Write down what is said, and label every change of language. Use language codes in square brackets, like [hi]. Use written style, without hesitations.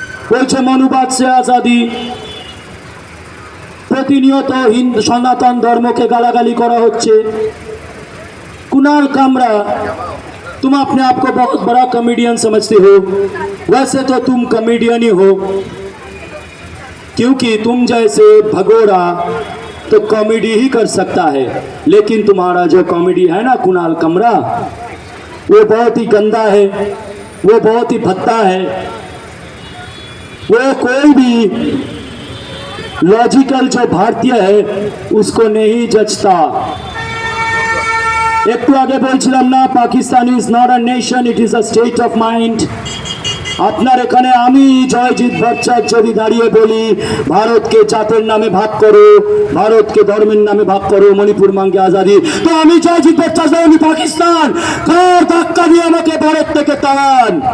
[bn] বলছে [hi] মনুবাদ সে আজাদি। [bn] প্রতিনিয়ত হিন্দু সনাতন ধর্মকে গালাগালি করা হচ্ছে। [hi] कुणाल कामरा, तुम अपने आप को बहुत बड़ा कॉमेडियन समझते हो, वैसे तो तुम कॉमेडियन ही हो, क्योंकि तुम जैसे भगोड़ा तो कॉमेडी ही कर सकता है, लेकिन तुम्हारा जो कॉमेडी है ना कुणाल कामरा, वो बहुत ही गंदा है, वो बहुत ही भद्दा है। वो कोई भी लॉजिकल जो भारतीय है उसको नहीं जचता। [bn] একটু আগে বলছিলাম না [en] Pakistan is not a nation, it is a state of mind. [bn] আপনার এখানে আমি জয়জিৎ ভট্টাচার্য যদি দাঁড়িয়ে বলি ভারতকে জাতের নামে ভাগ করো, ভারতকে ধর্মের নামে ভাগ করো, [hi] মণিপুর মাঙ্গে আজাদি, [bn] তো আমি জয়জিৎ ভট্টাচার্য বলি পাকিস্তান কার ধাক্কা দিয়ে আমাকে ভারত থেকে তাড়ান।